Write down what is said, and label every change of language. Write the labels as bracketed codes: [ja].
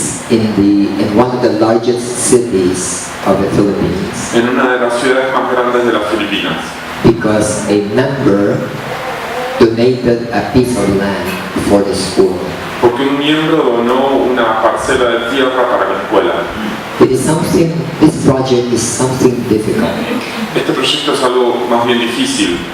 [en] in one of the largest cities of the Philippines, [es] en una de las ciudades más grandes de las Filipinas, [en] because a member donated a piece of land for the school. [es] porque un miembro donó una parcela de tierra para la escuela. [en] This project is something difficult. [es] Este proyecto es algo más bien difícil.